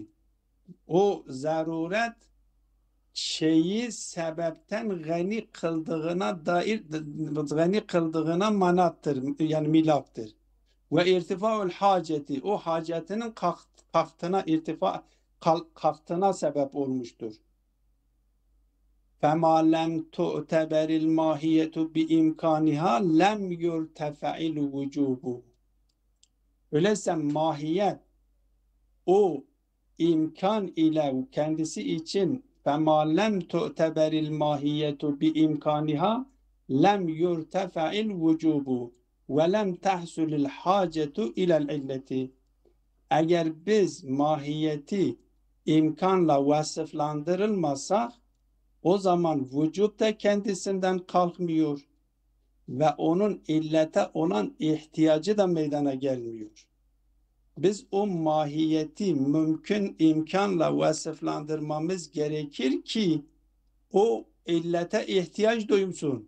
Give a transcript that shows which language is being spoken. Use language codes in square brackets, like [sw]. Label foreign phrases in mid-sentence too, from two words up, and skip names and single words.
[tr] O zaruret şeyi sebepten gani kıldığına dair gani kıldığına manattır. Yani milaktır. Ve irtifaul haceti, o hacetinin kalktığına kalktığına sebep olmuştur. [ar] فَمَا لَمْ تُعْتَبَرِ الْمَاهِيَةُ بِاِمْكَانِهَا لَمْ يُرْتَفَعِ الْوُجُوبُ. [tr] Öyleyse mahiyet o imkan ile kendisi için [ar] فَمَا لَمْ تُعْتَبَرِ الْمَاهِيَةُ بِاِمْكَانِهَا لَمْ يُرْتَفَعِ الْوُجُوبُ وَلَمْ تَحْسُلِ الْحَاجَةُ اِلَى الْعِلَّةِ. [tr] Eğer biz mahiyeti imkanla vasıflandırılmasak o zaman vücut da kendisinden kalkmıyor ve onun illete olan ihtiyacı da meydana gelmiyor. Biz o mahiyeti mümkün imkanla vasıflandırmamız gerekir ki o illete ihtiyaç duysun.